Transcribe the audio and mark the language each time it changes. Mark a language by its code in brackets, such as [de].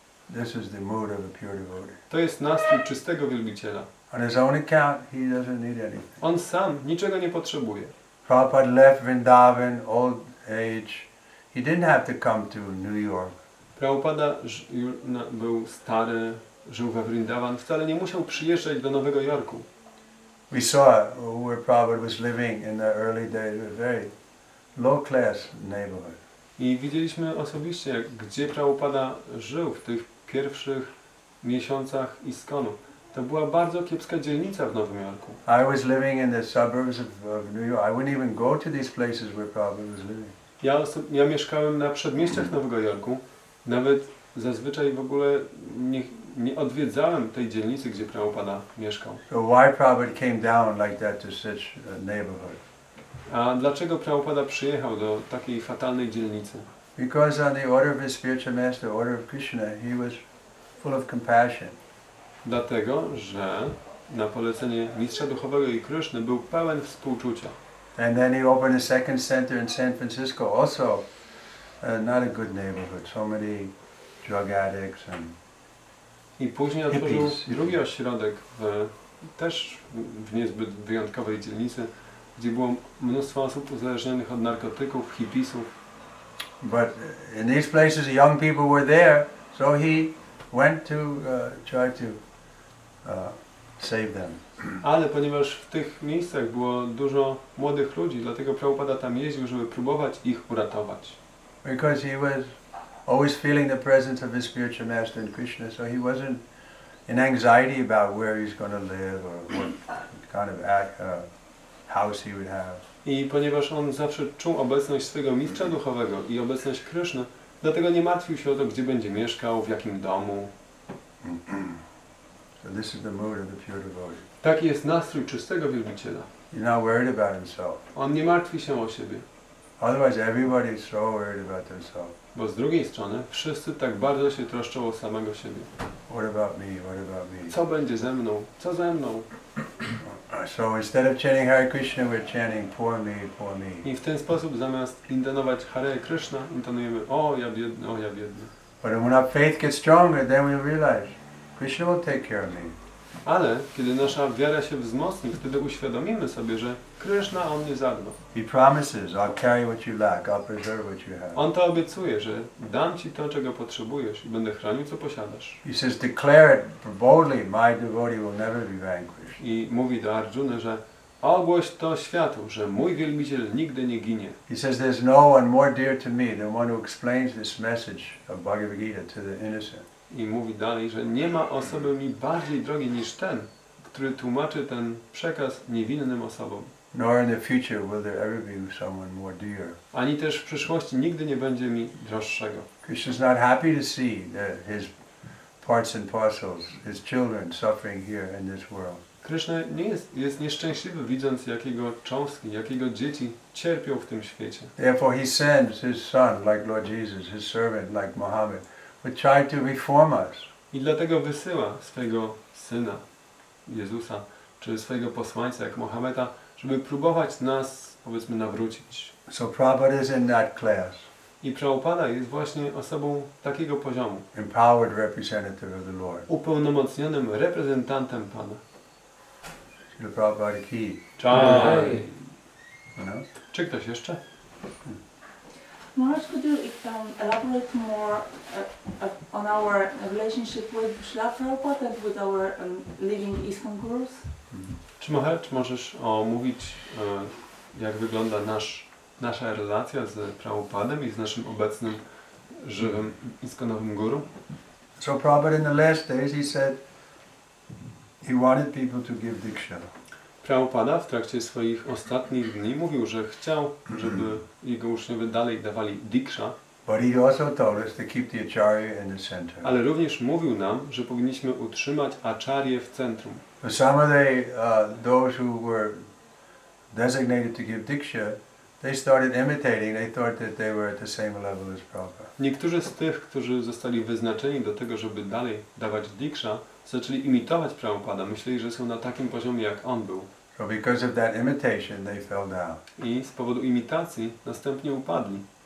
[en] This is the mood of a pure devotee. [pl] To jest nastrój czystego wielbiciela. [en] On his own account, he doesn't need anything. [pl] On sam niczego nie potrzebuje. [en] Prabhupada left Vrindavan, old age. He didn't have to come to New York. [pl] Prabhupada był stary, żył we Vrindavan, wcale nie musiał przyjeżdżać do Nowego Jorku. [en] We saw where Prabhupada was living in the early days, a very low class neighborhood. [pl] I widzieliśmy osobiście, gdzie Prabhupada żył w tych pierwszych miesiącach ISKCON-u. To była bardzo kiepska dzielnica w Nowym Jorku. [en] I was living in the suburbs of New York. I wouldn't even go to these places where Prabhupada was living. [pl] Ja mieszkałem na przedmieściach Nowego Jorku. Nawet zazwyczaj w ogóle nie odwiedzałem tej dzielnicy, gdzie Prabhupada mieszkał. [en] So why Prabhupada came down like that to such a neighborhood? [pl] A dlaczego Prabhupada przyjechał do takiej fatalnej dzielnicy? [en] Because on the order of his spiritual master, order of Kryszny, he was full of compassion. [pl] Dlatego, że na polecenie mistrza duchowego i Kryszny był pełen współczucia. [en] And then he opened a second center in San Francisco, also not a good neighborhood. So many drug addicts and [pl] I później otworzył [en] hippies. [pl] drugi ośrodek też w niezbyt wyjątkowej dzielnicy, gdzie było mnóstwo osób uzależnionych od narkotyków, hipisów. [en] But in these places, the young people were there, so he went to try to save them. [pl] Ale ponieważ w tych miejscach było dużo młodych ludzi, dlatego Prabhupada tam jeździł, żeby próbować ich uratować. [en] Because he was always feeling the presence of his spiritual master in Krishna, so he wasn't in anxiety about where he's going to live or what kind of house he would have. [pl] I ponieważ on zawsze czuł obecność swojego mistrza duchowego i obecność Kryszny, dlatego nie martwił się o to, gdzie będzie mieszkał, w jakim domu. [en] So this is the mood of the pure devotee. [pl] Taki jest nastrój czystego wielbiciela. [en] He's not worried about himself. [pl] On nie martwi się o siebie. [en] Otherwise, everybody is so worried about themselves. [pl] Bo z drugiej strony wszyscy tak bardzo się troszczą o samego siebie. [en] What about me? What about me? [pl] Co będzie ze mną? Co ze mną? [en] So instead of chanting Hare Krishna, we're chanting poor me, poor me. [pl] I w ten sposób zamiast intonować Hare Kryszna, intonujemy o ja biedny, o ja biedny. [en] But when our faith gets stronger, then we'll realize Krishna will take care of me. [pl] Ale kiedy nasza wiara się wzmocni, wtedy uświadomimy sobie, że Kryszna o mnie zadba. [en] He promises, I'll carry what you lack, I'll preserve what you have. [pl] On to obiecuje, że dam Ci to, czego potrzebujesz i będę chronił, co posiadasz. [en] He says, declare it boldly, my devotee will never be vanquished. [pl] I mówi do Arjuny, że ogłoś to światu, że mój wielbiciel nigdy nie ginie. [en] He says, there's no one more dear to me than one who explains this message of Bhagavad Gita to the innocent. [pl] I mówi dalej, że nie ma osoby mi bardziej drogiej niż ten, który tłumaczy ten przekaz niewinnym osobom. [en] Nor in the future will there ever be someone more dear. [pl] Ani też w przyszłości nigdy nie będzie mi droższego. [en] Krishna is not happy to see his parts and parcels, his children suffering here in this world. [pl] Kryszna jest nieszczęśliwy, widząc jakiego cząstki, jakiego dzieci cierpią w tym świecie. [en] Therefore he sends his son, like Lord Jesus, his servant, like Muhammad, would try to reform us. [pl] I dlatego wysyła swojego syna, Jezusa, czy swojego posłańca, jak Mohameda, żeby próbować nas, powiedzmy, nawrócić. [en] So Prabhupada is in that class. [pl] I Prabhupada jest właśnie osobą takiego poziomu. [en] Empowered representative of the Lord. [pl] Upełnomocnionym reprezentantem Pana. [hi] Srila Prabhupada ki. Czaj. [en] You know? [pl] Czy ktoś jeszcze? [en] Maharaj, could you elaborate more on our relationship with Srila Prabhupada and with our living ISKCON gurus? [pl] Czy możesz omówić, jak wygląda nasza relacja z Prabhupadem i z naszym obecnym, żywym ISKCONowym guru? [en] So Prabhupada in the last days he said he wanted people to give diksha. [pl] Prabhupada w trakcie swoich ostatnich dni mówił, że chciał, żeby jego uczniowie dalej dawali diksha, [en] But he also told us to keep the acharya in the center. [pl] ale również mówił nam, że powinniśmy utrzymać acharyę w centrum. [en] So some of those who were designated to give diksha, they started imitating. They thought that they were at the same level as Prabhupada. [pl] Niektórzy z tych, którzy zostali wyznaczeni do tego, żeby dalej dawać diksha, zaczęli imitować Prabhupada. Myśleli, że są na takim poziomie, jak on był. [en] So because of that imitation, they fell down. [pl] I z powodu imitacji następnie upadli.